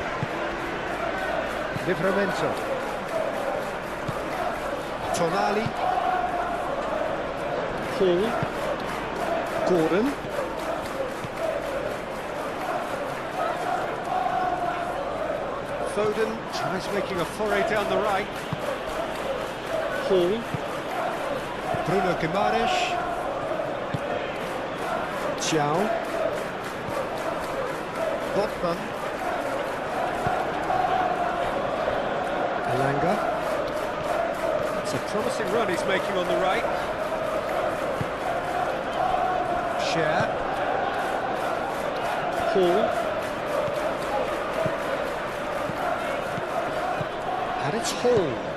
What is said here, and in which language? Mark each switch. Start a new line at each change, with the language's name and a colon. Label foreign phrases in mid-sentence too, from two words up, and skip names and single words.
English: Livramento. Tonali. Hall. Gordon. Foden tries making a foray down the right. Hall. Bruno Guimaraes. Thiaw. Botman. Elanga. It's a promising run he's making on the right. Cher. Hall. And it's Hall.